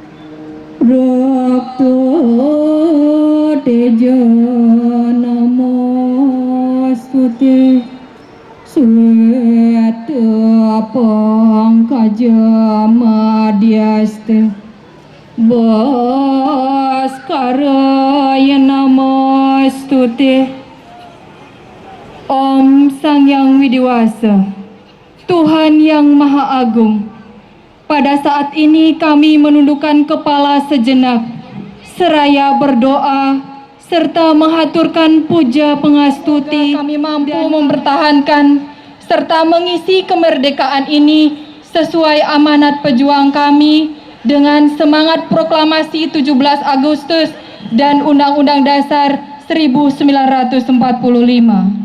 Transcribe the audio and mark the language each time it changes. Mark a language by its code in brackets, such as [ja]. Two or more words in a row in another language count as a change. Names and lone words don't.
[sa] Rakta Teja Namostute Sweta Pangkaja Madhyaste Bhaskaraya Namostute. [id] Om Sang Yang Widiwasa, Tuhan yang Maha Agung, pada saat ini kami menundukkan kepala sejenak, seraya berdoa, serta menghaturkan puja pengastuti. Kami mampu mempertahankan serta mengisi kemerdekaan ini sesuai amanat pejuang kami dengan semangat proklamasi 17 Agustus dan Undang-Undang Dasar 1945.